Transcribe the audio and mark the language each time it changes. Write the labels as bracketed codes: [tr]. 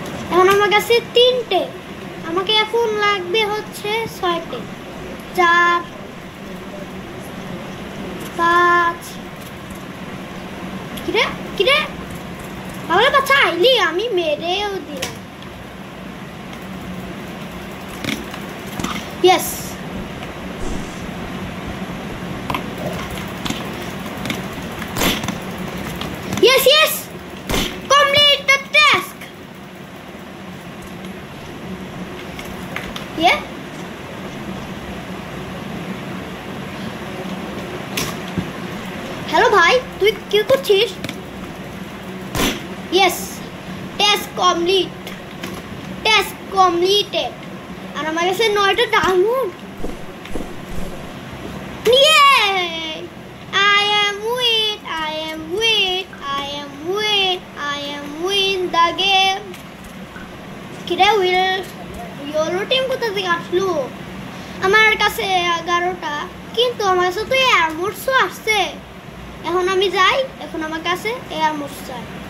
[bn] এখন আমার কাছে 3টে, আমাকে এখন লাগবে হচ্ছে 6টে। 4 5। কিরে কিরে, তাহলে বাচ্চা আইলি, আমি মেরেও দিলাম। [en] Yes, yes yes, complete the task. Yeah, hello [bn] ভাই, তুই কি করছিস? [en] Yes, task complete, task completed. [bn] আর আমার কাছে 9টা diamond. [en] Yay! I am win, I am win, I am win, I am win the game. [bn] কিরে ইয়েলো টিম কোথা থেকে আসলো? আমার কাছে 11টা, কিন্তু আমার কাছে তো এয়ারমোডসও আসছে। এখন আমি যাই, এখন আমার কাছে এয়ারমোডস চাই।